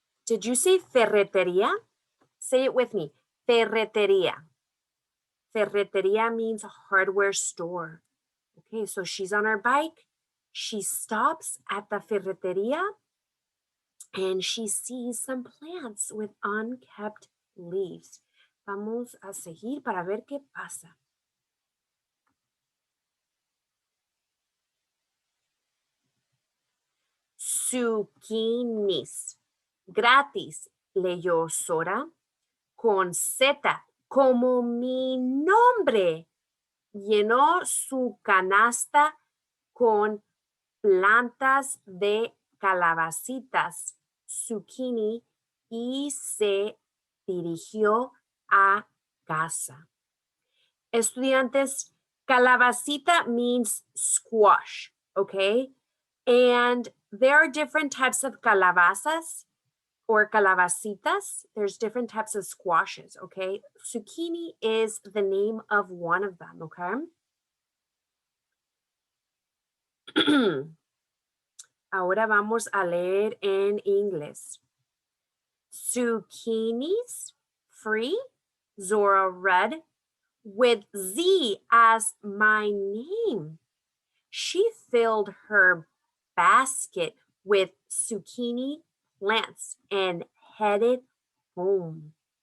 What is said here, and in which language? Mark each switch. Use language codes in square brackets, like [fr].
[en] Did you say ferreteria? Say it with me. Ferreteria. Ferreteria means hardware store. Okay, so she's on her bike. She stops at the ferreteria and she sees some plants with unkept leaves. [es] Vamos a seguir para ver qué pasa. Zucchinis. Gratis, leyó Sora, con Z, como mi nombre. Llenó su canasta con plantas de calabacitas, zucchini, y se dirigió a casa. [en] Estudiantes, calabacita means squash, okay? And there are different types of calabazas or calabacitas. There's different types of squashes, okay? Zucchini is the name of one of them, okay? [es] Ahora vamos a leer en inglés. [en] Zucchinis, free, Zora read, with Z as my name. She filled her basket with zucchini plants and headed home.